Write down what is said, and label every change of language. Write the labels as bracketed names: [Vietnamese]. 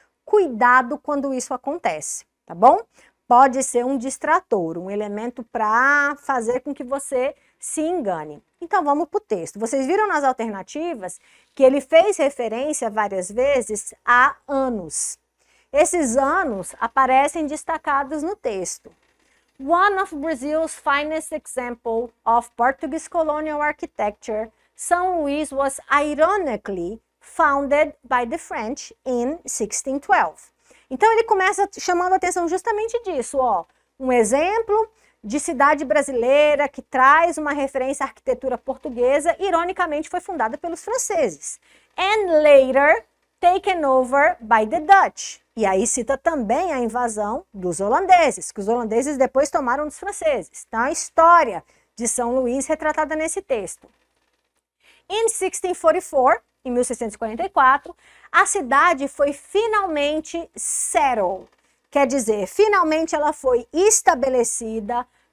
[Portuguese] Cuidado quando isso acontece, tá bom? Pode ser um distrator, um elemento para fazer com que você se engane. Então, vamos para o texto. Vocês viram nas alternativas que ele fez referência várias vezes a anos. Esses anos aparecem destacados no texto. [English] One of Brazil's finest example of Portuguese colonial architecture, São Luís was ironically founded by the French in 1612. [Portuguese] Então ele começa chamando a atenção justamente disso, ó, um exemplo de cidade brasileira que traz uma referência à arquitetura portuguesa, ironicamente foi fundada pelos franceses. [English] And later taken over by the Dutch. [Portuguese] E aí cita também a invasão dos holandeses, que os holandeses depois tomaram dos franceses. Então a história de São Luís retratada nesse texto. [English] In 1644, [Portuguese] em 1644, a cidade foi finalmente settled, quer dizer, finalmente ela foi estabelecida